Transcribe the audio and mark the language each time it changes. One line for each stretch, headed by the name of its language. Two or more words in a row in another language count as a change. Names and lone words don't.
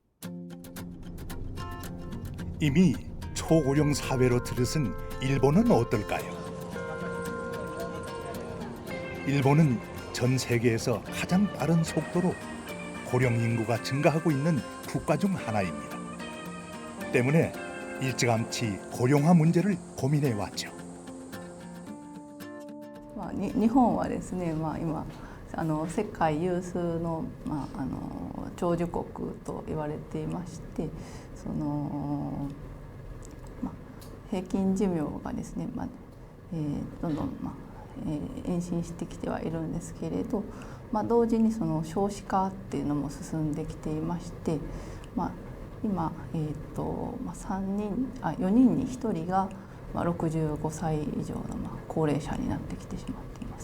Korean: 이미 초고령 사회로 들어선 일본은 어떨까요? 일본은 전 세계에서 가장 빠른 속도로 고령 인구가 증가하고 있는 국가 중 하나입니다. 때문에 일찌감치 고령화 문제를 고민해 왔죠.
Japanese: 日本はですね、今世界有数の、長寿国と言われていまして、平均寿命がですね、どんどん、延伸してきてはいるんですけれど、同時にその少子化っていうのも進んできていまして、今、4人に1人が65歳以上の高齢者になってきてしまっています。